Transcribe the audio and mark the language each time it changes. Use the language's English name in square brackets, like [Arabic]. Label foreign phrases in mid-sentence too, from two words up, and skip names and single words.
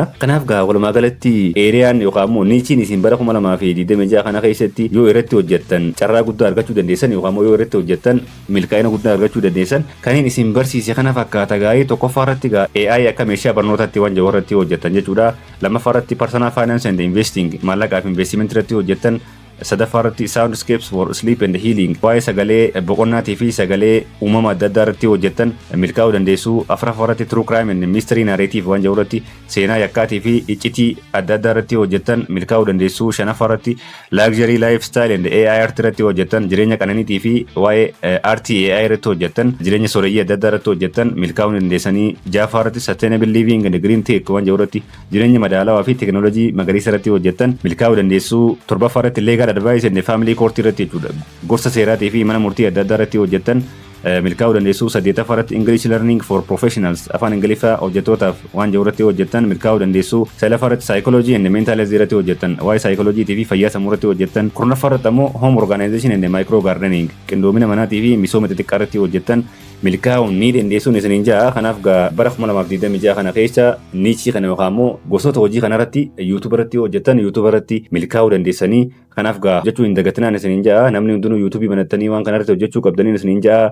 [Oromo] Kanaaf gaa walumaa galatti eeriyaan yookaan immoo niichiin isin bara 2026 kana keessatti yoo irratti hojjettan carraa guddaa argachuu dandeessan yookaan immoo yoo irratti hojjettan milkaa'ina guddaa argachuu dandeessan kanneen isin barsiise kana fakkaata gaa'ee tokkoffaa irratti gaa AI akka meeshaa barnootaatti waan jiru irratti hojjettan jechuudha. Lammaffaa irratti [English] personal finance and investing [Oromo] maallaqaa fi investment irratti hojjettan. Sadaffaa irratti [English] soundscapes for sleep and healing [Oromo] waa'ee sagalee boqonnaatii fi sagalee uumama adda addaa irratti hojjettan milkaa'uu dandeessu. Afuraffaa irratti [English] true crime and mystery narrative [Oromo] waan jiru irratti seenaa yakkaatii fi iccitii adda addaa irratti hojjettan milkaa'uu dandeessu. Shanaffaa irratti [English] luxury lifestyle and AI art [Oromo] irratti hojjettan jireenya qananiitii fi waa'ee [English] art AI [Oromo] irratti hojjettan jireenya sooreyyii adda addaa irratti hojjettan milkaa'uu dandeessanii. Ja'affaa irratti [English] sustainable living and green tech [Oromo] waan jiru irratti jireenya madaalawaa fi teknoolojii magariisa irratti hojjettan milkaa'uu dandeessu. Torbaffaa irratti [English] legal advice and family court [Oromo] irratti jechuudha. Gorsa seeraatii fi mana murtii adda addaa irratti hojjettan milkaa'uu dandeessu. Saddeettaffaa irratti [English] English learning for professionals [Oromo] afaan Ingiliffaa hojjettootaaf waan jiru irratti hojjettan milkaa'uu dandeessu. Saglaffaa irratti [English] psychology and mental health [Oromo] irratti hojjettan waa'ee psychology fi fayyaa sammuu irratti hojjettan. Kurnaffaa irratti ammoo [English] home organization and micro gardening [Oromo] qindoomina manaatii fi misooma xixiqqaa irratti hojjettan milkaa'uun ni dandeessuun isiniin ja'a. Kanaaf gaa bara 2026 kana keessa niichii kana yookaan immoo gosoota hojii kanarratti YouTube irratti hojjettan YouTube irratti milkaa'uu dandeessanii. Kanaaf gaa hojjechuu hin dagatinaan isiniin ja'a. Namni hundinuu YouTube banattanii waan kanarratti hojjechuu qabdaniin isiniin ja'a.